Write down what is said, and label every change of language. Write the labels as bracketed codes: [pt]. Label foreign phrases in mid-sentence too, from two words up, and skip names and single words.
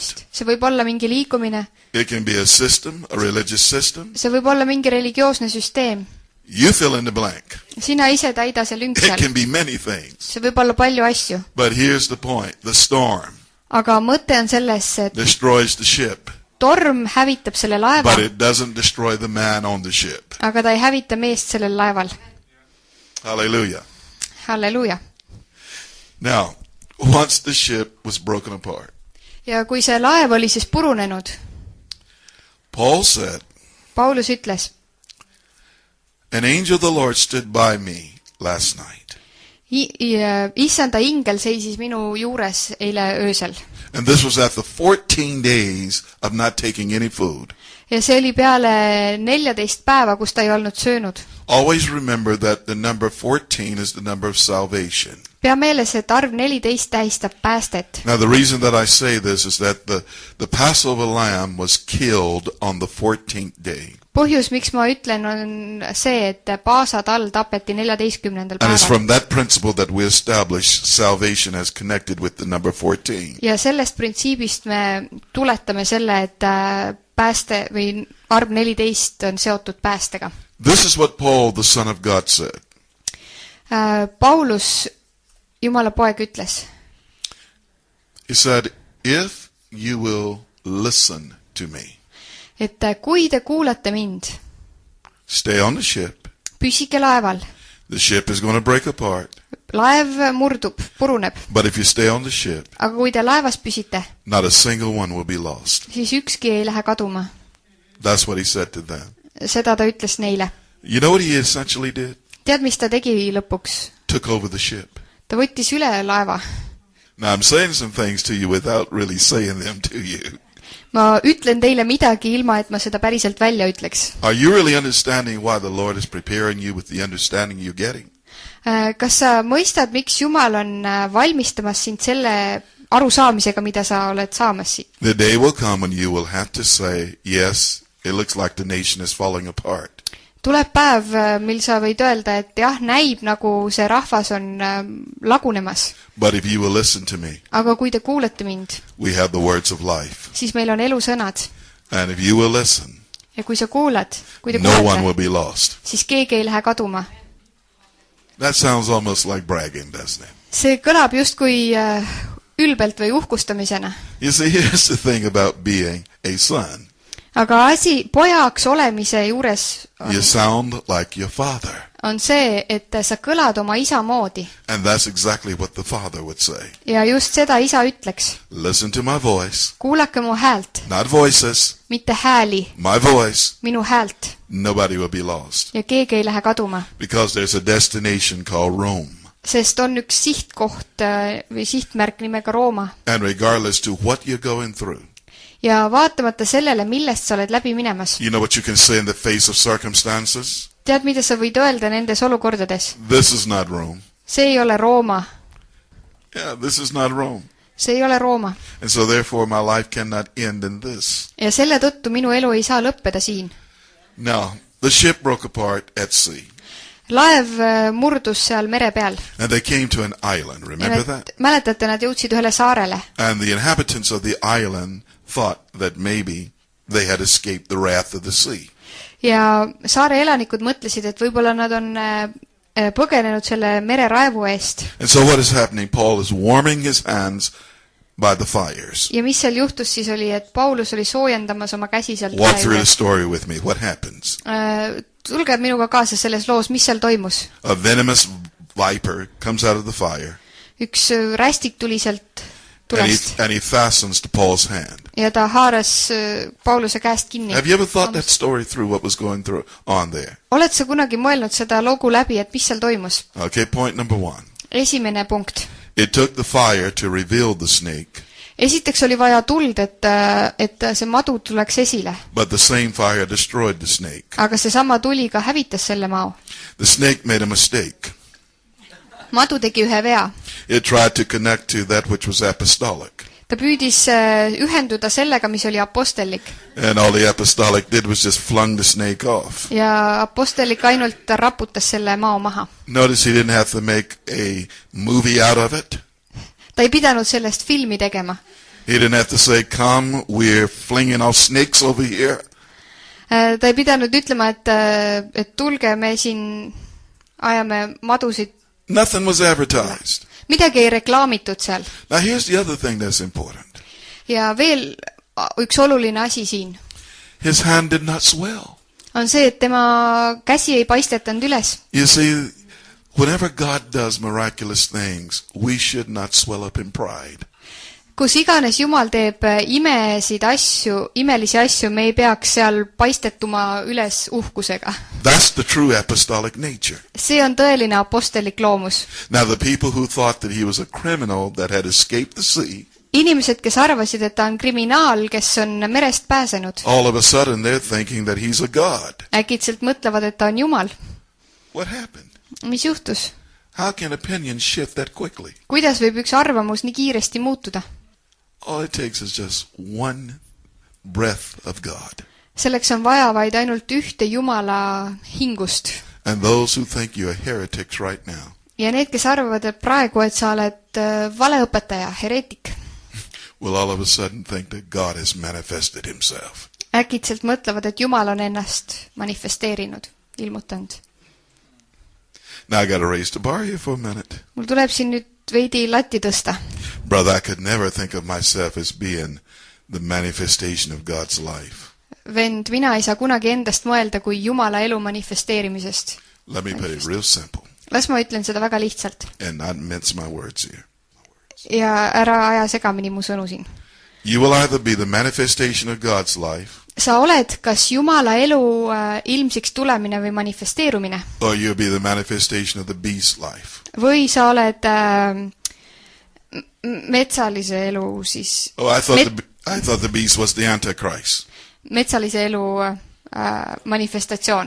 [et] liikumist. see võib olla mingi liikumine. [en] It can be a system, a religious system. [et] see võib olla mingi religioosne süsteem. [en] You fill in the blank. [et] sina ise täida see lünk [en] It [et] seal. [en] can be many things. [et] see võib olla palju asju. [en] But here's the point. The storm [et] aga mõte on selles, et [en] destroys the ship, [et] torm hävitab selle laeva, [en] but it doesn't destroy the man on the ship. [et] aga ta ei hävita meest sellel laeval. [en] Hallelujah. [et] halleluuja. [en] Now, once the ship was broken apart, [et] ja kui see laev oli siis purunenud, [en] Paul said, [et] Paulus ütles, [en] an angel of the Lord stood by me last night. [et] Issanda ingel seisis minu juures eile öösel. [en] And this was after 14 days of not taking any food. [et] Ja see oli peale 14 päeva, kus ta ei olnud söönud. [en] Always remember that the number 14 is the number of salvation. [et] Pea meeles, et arv 14 tähistab päästet. [en] Now the reason that I say this is that the Passover lamb was killed on the 14th day. [et] Põhjus, miks ma ütlen, on see, et paasatall tapeti 14. [en] And it's [et] päeval. [en] from that principle that we establish salvation as connected with the number 14. [et] Ja sellest printsiibist me tuletame selle, et pääste või arv 14 on seotud päästega. [en] This is what Paul, the Son of God, said. [et] Paulus, Jumala poeg, ütles. [en] He said, if you will listen to me, [et] Et kui te kuulate mind, [en] stay on the ship. [et] püsige laeval. [en] The ship is going to break apart. [et] Laev murdub, puruneb. [en] But if you stay on the ship, [et] Aga kui te laevas püsite, [en] not a single one will be lost. [et] siis ükski ei lähe kaduma. [en] That's what he said to them. [et] Seda ta ütles neile. [en] You know what he essentially did? [et] Tead, mis ta tegi lõpuks? [en] Took over the ship. [et] Ta võttis üle laeva. [en] Now I'm saying some things to you without really saying them to you. [et] Ma ütlen teile midagi ilma, et ma seda päriselt välja ütleks. [en] Are you really understanding why the Lord is preparing you with the understanding you're getting? [et] Kas sa mõistad, miks Jumal on valmistamas sind selle arusaamisega, mida sa oled saamas siit? [en] The day will come when you will have to say, yes, it looks like the nation is falling apart. [et] Tuleb päev, mil sa võid öelda, et jah, näib nagu see rahvas on lagunemas. [en] But if you will listen to me, [et] Aga kui te kuulete mind, [en] we have the words of life. [et] siis meil on elusõnad. [en] And if you will listen, [et] Ja kui sa kuulad, kui te [en] no one [et] kuulete, [en] will be lost. [et] siis keegi ei lähe kaduma. [en] That sounds almost like bragging, doesn't it? [et] See kõlab justkui ülbelt või uhkustamisena. [en] You see, here's the thing about being a son. [et] Aga asi pojaks olemise juures [en] You sound like your father. [et] on see, et sa kõlad oma isa moodi. [en] And that's exactly what the father would say. [et] Ja just seda isa ütleks. [en] Listen to my voice. [et] Kuulake mu häält, [en] Not voices. [et] mitte hääli, [en] My voice. [et] minu häält. [en] Nobody will be lost. [et] Ja keegi ei lähe kaduma. [en] Because there's a destination called Rome. [et] Sest on üks sihtkoht või sihtmärk nimega Rooma. [en] And regardless to what you're going through, [et] Ja vaatamata sellele, millest sa oled läbi minemas. [en] you know what you can say in the face of circumstances? [et] Tead, mida sa võid öelda nendes olukordades? [en] This is not Rome. [et] See ei ole Rooma. [en] Yeah, this is not Rome. [et] See ei ole Rooma. [en] And so therefore my life cannot end in this. [et] Ja selle tõttu minu elu ei saa lõppeda siin. [en] Now, the ship broke apart at sea. [et] Laev murdus seal mere peal. [en] And they came to an island. [et] Ja [en] Remember that? [et] mäletate, nad jõudsid ühele saarele. [en] And the inhabitants of the island thought that maybe they had escaped the wrath of the sea. [et] Ja saare elanikud mõtlesid, et võib-olla nad on põgenenud selle mereraevu eest. [en] And so what is happening? Paul is warming his hands by the fires. [et] Ja mis seal juhtus siis oli, et Paulus oli soojendamas oma käsi sealt [en] Walk through the [et] juures. [en] story with me. What happens? [et] Tulge minuga kaasa selles loos, mis seal toimus. [en] A venomous viper comes out of the fire. [et] Üks rästik tuli sealt tulest. [en] And he fastens to Paul's hand. [et] Ja ta haaras Pauluse käest kinni. [en] Have you ever thought that story through, what was going through on there? [et] Oled sa kunagi mõelnud seda lugu läbi, et mis seal toimus? [en] Okay, point number one. [et] Esimene punkt. [en] It took the fire to reveal the snake, [et] Esiteks oli vaja tuld, et see madu tuleks esile. [en] but the same fire destroyed the snake. [et] Aga seesama tuli ka hävitas selle mao. [en] The snake made a mistake. [et] Madu tegi ühe vea. [en] It tried to connect to that which was apostolic. [et] Ta püüdis ühenduda sellega, mis oli apostellik. [en] And all the apostolic did was just flung the snake off. [et] Ja apostellik ainult raputas selle mao maha. [en] Notice he didn't have to make a movie out of it. [et] Ta ei pidanud sellest filmi tegema. [en] He didn't have to say, come, we're flinging off snakes over here. [et] Ta ei pidanud ütlema, et tulge, me siin ajame madusid. [en] Nothing was advertised. [et] Midagi ei reklaamitud seal. [en] Now here's the other thing that's important. [et] Ja veel üks oluline asi siin. [en] His hand did not swell. [et] On see, et tema käsi ei paistetanud üles. [en] You see, whenever God does miraculous things, we should not swell up in pride. [et] kus iganes Jumal teeb imelisi asju, me ei peaks seal paistetuma üles uhkusega. [en] That's the true apostolic nature. [et] See on tõeline apostellik loomus. [en] Now the people who thought that he was a criminal that had escaped the sea, [et] Inimesed, kes arvasid, et ta on kriminaal, kes on merest pääsenud, [en] all of a sudden they're thinking that he's a god. [et] äkitselt mõtlevad, et ta on Jumal. [en] What happened? [et] Mis juhtus? [en] How can opinions shift that quickly? [et] Kuidas võib üks arvamus nii kiiresti muutuda? [en] All it takes is just one breath of God. [et] Selleks on vaja vaid ainult ühte Jumala hingust. [en] And those who think you are heretics right now, [et] Ja need, kes arvavad, et praegu, et sa oled valeõpetaja, hereetik, [en] will all of a sudden think that God has manifested himself. [et] äkitselt mõtlevad, et Jumal on ennast manifesteerinud, ilmutanud. [en] Now I got to raise the bar here for a minute. [et] Mul tuleb siin nüüd veidi latti tõsta. [en] Brother, I could never think of myself as being the manifestation of God's life. [et] Vend, mina ei saa kunagi endast mõelda kui Jumala elu manifesteerimisest. [en] Let me put it real simple [et] Las ma ütlen seda väga lihtsalt. [en] and not mince my words here. [et] Ja ära aja segamini mu sõnu siin. [en] You will either be the manifestation of God's life [et] Sa oled kas Jumala elu ilmsiks tulemine või manifesteerumine [en] or you'll be the manifestation of the beast's life. [et] või sa oled metsalise elu siis [en] Oh, I thought the beast was the Antichrist. [et] metsalise elu manifestatsioon.